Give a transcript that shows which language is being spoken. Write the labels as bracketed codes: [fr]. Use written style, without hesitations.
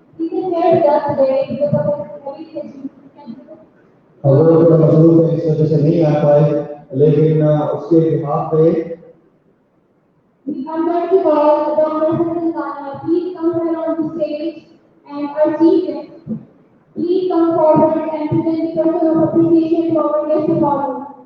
[en] He is here with us today because of his heavy schedule. [hi] अगर थोड़ा मसरूफ है इस वजह से नहीं आ पाए, लेकिन उसके बिहाफ पे [en] I'm going to call Dr. Hassan Khan. Please come here on the stage and our chief guest. Please come forward and present the token of appreciation to our guest of honor.